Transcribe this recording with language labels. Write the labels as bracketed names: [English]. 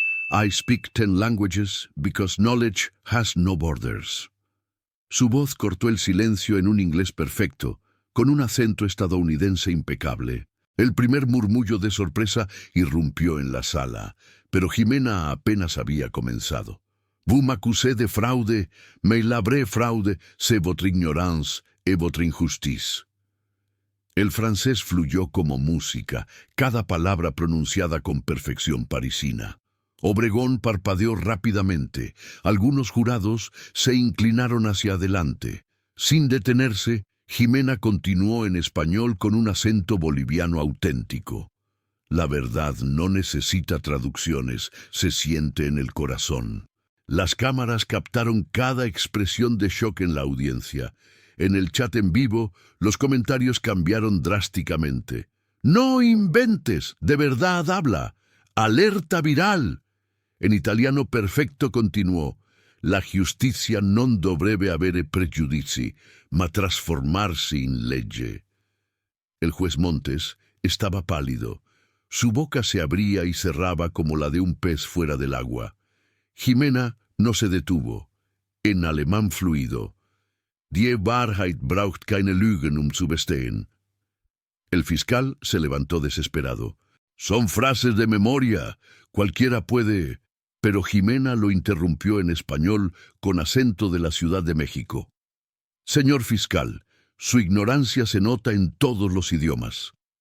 [English] I speak 10 languages because knowledge has no borders. [Spanish] Su voz cortó el silencio en un inglés perfecto, con un acento estadounidense impecable. El primer murmullo de sorpresa irrumpió en la sala, pero Jimena apenas había comenzado. [French] Vous m'accusez de fraude, mais la vraie fraude, c'est votre ignorance et votre injustice. [Spanish] El francés fluyó como música, cada palabra pronunciada con perfección parisina. Obregón parpadeó rápidamente. Algunos jurados se inclinaron hacia adelante. Sin detenerse, Jimena continuó en español con un acento boliviano auténtico. La verdad no necesita traducciones, se siente en el corazón. Las cámaras captaron cada expresión de shock en la audiencia. En el chat en vivo, los comentarios cambiaron drásticamente. ¡No inventes! ¡De verdad habla! ¡Alerta viral! En italiano perfecto continuó: [Italian] la giustizia non dovrebbe avere pregiudizi, ma trasformarsi in legge. [Spanish] El juez Montes estaba pálido. Su boca se abría y cerraba como la de un pez fuera del agua. Jimena no se detuvo. En alemán fluido: [German] Die Wahrheit braucht keine Lügen zu bestehen. [Spanish] El fiscal se levantó desesperado. Son frases de memoria. Cualquiera puede... Pero Jimena lo interrumpió en español con acento de la Ciudad de México. Señor fiscal, su ignorancia se nota en todos los idiomas.